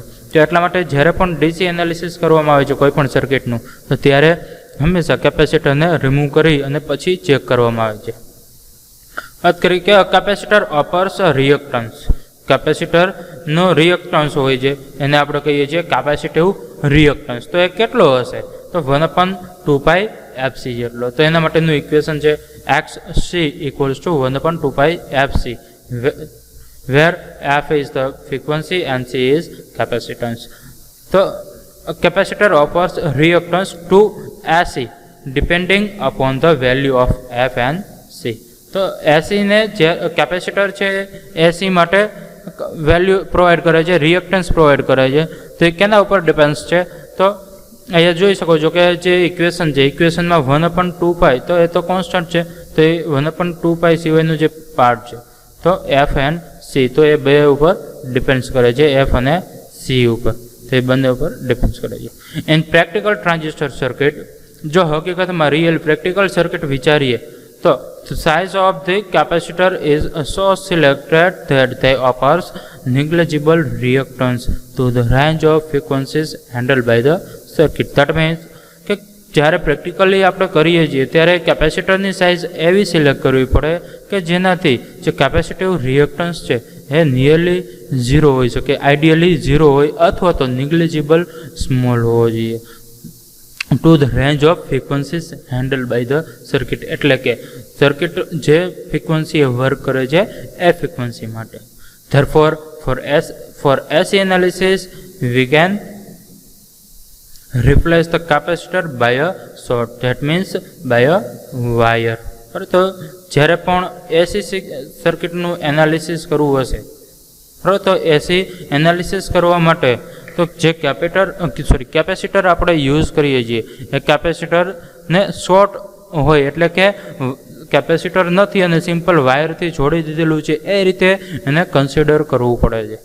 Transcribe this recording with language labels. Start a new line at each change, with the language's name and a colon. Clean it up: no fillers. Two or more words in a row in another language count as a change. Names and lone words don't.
Gujarati: તો એટલા માટે જ્યારે પણ
English: DC analysis
Gujarati: કરવામાં આવે છે કોઈ પણ સર્કિટનું, તો ત્યારે હંમેશા કેપેસિટરને રિમૂવ કરી અને પછી ચેક કરવામાં આવે છે. વાત કરી કે
English: capacitor offers reactance.
Gujarati: કેપેસિટરનો રિએક્ટન્સ હોય છે એને આપણે કહીએ છીએ
English: capacitive reactance.
Gujarati: તો એ કેટલો હશે? તો 1/2π FC જેટલો. તો એના માટેનું ઇક્વેશન છે
English: XC equals to 1/2π FC, where F is the frequency and C is capacitance. So a capacitor offers reactance to AC depending upon the value of F and C.
Gujarati: તો AC ને જે કેપેસિટર છે AC માટે વેલ્યુ પ્રોવાઈડ કરે છે, રિએક્ટન્સ પ્રોવાઈડ કરે છે. તો એ કેના ઉપર ડિપેન્ડ્સ છે? તો અહીંયા જોઈ શકો છો કે જે ઇક્વેશન છે, ઇક્વેશનમાં 1/2π તો એ તો કોન્સ્ટન્ટ છે, તો એ 1/2π સિવાયનું જે પાર્ટ છે તો
English: F and C,
Gujarati: તો એ બે ઉપર ડિપેન્ડ્સ કરે છે, એફ અને સી ઉપર, તો એ બંને ઉપર ડિપેન્ડ્સ કરે છે.
English: and practical transistor circuit,
Gujarati: જો હકીકતમાં રિયલ પ્રેક્ટિકલ સર્કિટ વિચારીએ તો
English: size of the capacitor is so selected that they offers negligible reactance to the range of frequencies handled by the circuit. That means
Gujarati: કે જ્યારે પ્રેક્ટિકલી આપણે કરીએ છીએ ત્યારે કેપેસિટરની સાઇઝ એવી સિલેક્ટ કરવી પડે કે જેનાથી જે કેપેસિટિવ રિએક્ટન્સ છે એ નિયરલી ઝીરો હોઈ શકે, આઈડિયલી ઝીરો હોય અથવા તો
English: negligible small
Gujarati: હોવો જોઈએ.
English: to the range of frequencies handled by the circuit,
Gujarati: એટલે કે સર્કિટ જે ફ્રીક્વન્સી વર્ક કરે છે એ ફ્રીક્વન્સી માટે.
English: therefore for AC analysis we can replace the capacitor by a short, that means by a wire.
Gujarati: તો જ્યારે પણ AC સર્કિટનું એનાલિસિસ કરવું હશે, બરાબર, તો
English: AC analysis
Gujarati: કરવા માટે તો જે કેપેસિટર આપણે યુઝ કરીએ છીએ એ કેપેસિટરને શોર્ટ હોય, એટલે કે કેપેસિટર નથી અને સિમ્પલ વાયરથી જોડી દીધેલું છે એ રીતે એને કન્સિડર કરવું પડે છે.